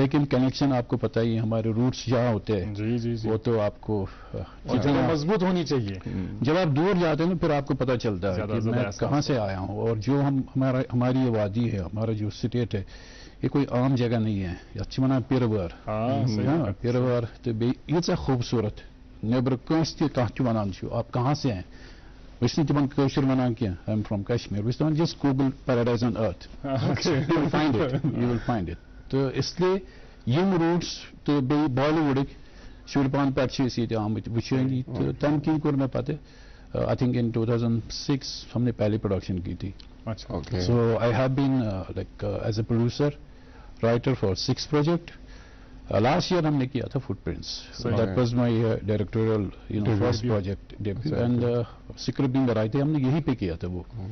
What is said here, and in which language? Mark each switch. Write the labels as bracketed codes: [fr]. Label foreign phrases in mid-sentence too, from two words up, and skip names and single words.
[hi] लेकिन कनेक्शन आपको पता ही, हमारे रूट्स जहाँ होते हैं जी, वो तो आपको मजबूत होनी चाहिए। जब आप दूर जाते हैं ना फिर आपको पता चलता है कि मैं कहाँ से आया हूँ, और जो हमारी ये वादी है, हमारा जो स्टेट है, ये कोई आम जगह नहीं है। [ks] अच्छी मना पिरवर पिरवर तो यीचा खूबसूरत नेबर कंस वनान आप कहाँ से हैं, वह तिमन कशर वनान की [en] I am from Kashmir, [ks] वह [en] just Google paradise on earth, you will find it. [hi] तो इसलिए [ks] यम रूट्स तो बॉलीवुड शुरपान पे आमत वुचन, तो तम की कोर मैं पता [en] I think in [ks] 2006 [hi] हमने पहली प्रोडक्शन की थी। [en] So I have been like as a producer writer for 6 project. last year [hi] हमने किया था फुटप्रिंट्स, [en] that was my directorial first project debut, and script [hi] भी बनाई थी हमने, यहीं पे किया था वो।